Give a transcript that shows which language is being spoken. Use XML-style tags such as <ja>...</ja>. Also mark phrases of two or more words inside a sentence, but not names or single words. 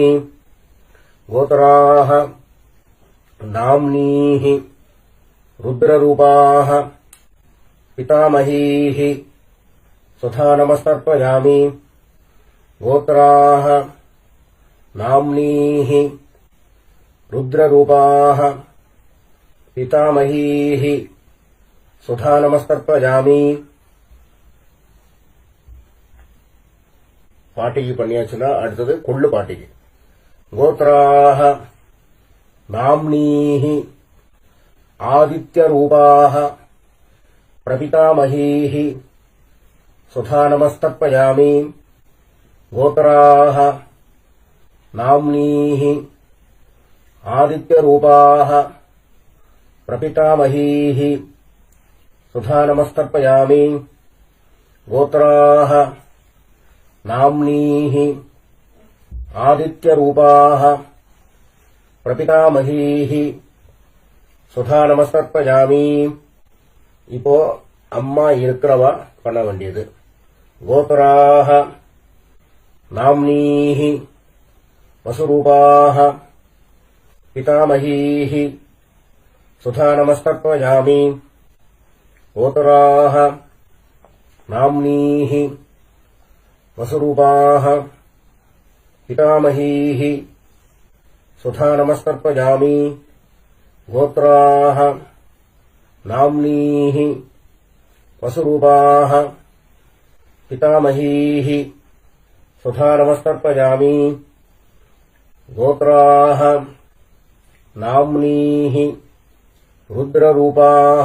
<sa>गोत्राः नाम्नीः रुद्ररूपाः पितामहीः सुधा नमस्तर्पयामि. गोत्राः नाम्नीः रुद्ररूपाः पितामहीः सुधा नमस्तर्पयामि.</sa> <ta>பாட்டிக்கு பண்ணியாச்சுன்னா அடுத்தது கொள்ளு பாட்டிக்கு.</ta> <sa>கோத்ராஹ नाम्नीः आदित्यरूपाः प्रपितामहीः सुधा नमस्तर्पयामि. गोत्राः नाम्नीः आदित्यरूपाः प्रपितामहीः सुधा नमस्तर्पयामि. गोत्राः नाम्नीः आदित्यरूपाः प्रपितामहीः सुधा नमस्तर्पयामि.</sa> <ta>இப்போ அம்மா இருக்கிறவா பண்ண வேண்டியது.</ta> <sa>गोत्राः नाम्नीः वसुरूपाः पितामहीः सुधा नमस्तर्पयामि. गोत्राः नाम्नीः वसुरूपाः पितामहीः सुधा नमस्तर्पयामि. गोत्राः नाम्नीः वसुरूपाः पितामहीः सुधा नमस्तर्पयामि गोत्राः नाम्नीः रुद्ररूपाः</sa>